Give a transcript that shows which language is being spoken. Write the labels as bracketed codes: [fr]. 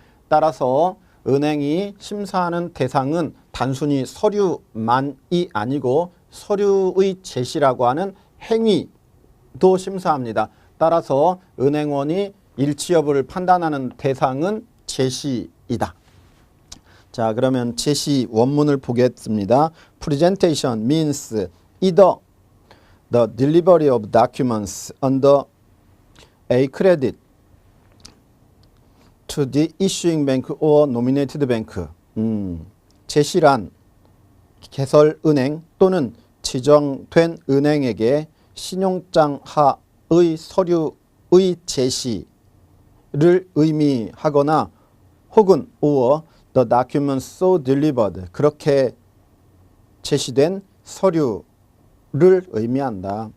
[ko] 따라서 은행이 심사하는 대상은 단순히 서류만이 아니고 서류의 제시라고 하는 행위도 심사합니다. 따라서 은행원이 일치 여부를 판단하는 대상은 제시이다. 자, 그러면 제시 원문을 보겠습니다. [en] Presentation means either the delivery of documents under a credit to the issuing bank or nominated bank. [ko] 제시란 개설은행 또는 지정된 은행에게 신용장 하의 서류의 제시를 의미하거나 혹은 [en] or the documents so delivered, [ko] 그렇게 제시된 서류를 의미한다.